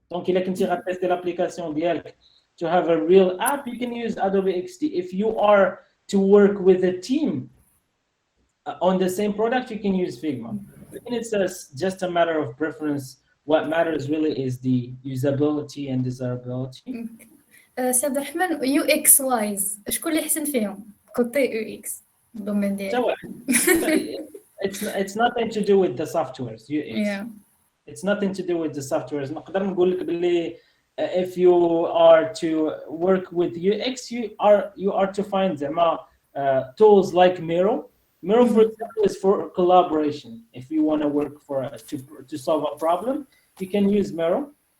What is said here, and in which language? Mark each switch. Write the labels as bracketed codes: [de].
[en] Donc [ar] إلا كنتي غتيستي [en] l'application [ar] ديالك [en] to have a real app, you can use Adobe XD. If you are to work with a team on the same product, you can use Figma. And it's just a matter of preference. What matters really is the usability and desirability. [ar] سي عبد الرحمن يو اكس وايز شكون اللي احسن فيهم كوتي يو اكس الدومين ديالك؟ [en] It's nothing to do with the softwares. UX. Yeah. It's nothing to do with the softwares. [ar] نقدر نقول لك باللي [en] if you are to work with UX, you are to find [ar] زعما [en] tools like Miro. Miro, for example, is for collaboration. If you want to work to solve a problem, you can use Miro.